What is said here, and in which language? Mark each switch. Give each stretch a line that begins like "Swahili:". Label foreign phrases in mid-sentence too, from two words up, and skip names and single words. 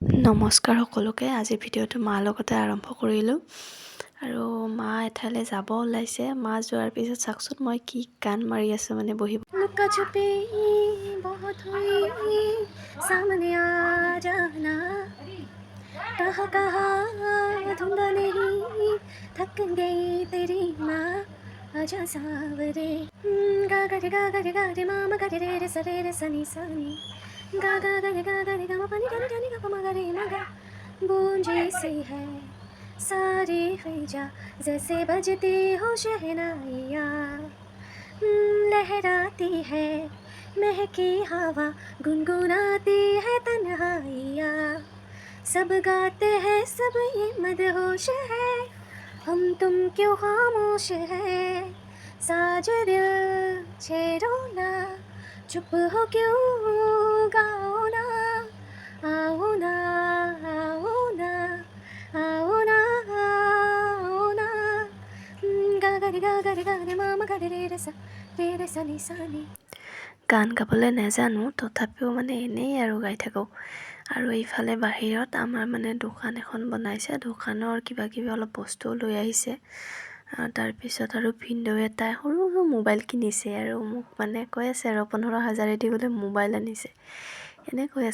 Assamese: নমস্কাৰ সকলোকে। আজি ভিডিঅ'টো মাৰ লগতে আৰম্ভ কৰিলোঁ আৰু মা এঠাইলৈ যাব ওলাইছে। মা যোৱাৰ পিছত চাওকচোন মই কি গান মাৰি আছোঁ মানে বহি।
Hindi: लुका छुपी बहुत हुई सामने आ जाना कहा धुंधा नहीं थक गई तेरी माँ आजा सावरे गा गा रे मामा गा रे सरे रे सनी सनी गा गा गा मा पानी गा गा मा गा रे मा गा गूंजे सी है सारी फिजा जैसे बजती हो शहनाइयाँ लहराती है महकी हवा गुनगुनाती है तन्हाइयाँ सब गाते हैं सब ये मदहोश है हम तुम क्यों खामोश है साज दिल छेड़ो ना चुप हो क्यों गाओ ना आओ ना आओ ना आओ ना आओ ना गा गा रे मामा गा रे सा रे सनी सनी।
Assamese: গান গাবলৈ নাজানো, তথাপিও মানে এনেই আৰু গাই থাকোঁ। আৰু এইফালে বাহিৰত আমাৰ মানে দোকান এখন বনাইছে, দোকানৰ কিবা কিবি অলপ বস্তুও লৈ আহিছে। তাৰপিছত আৰু ভিনদেউ এটাই সৰু সৰু মোবাইল কিনিছে আৰু মোক মানে কৈ আছে আৰু 15,000 দি বোলে মোবাইল আনিছে এনে কৈ আছে।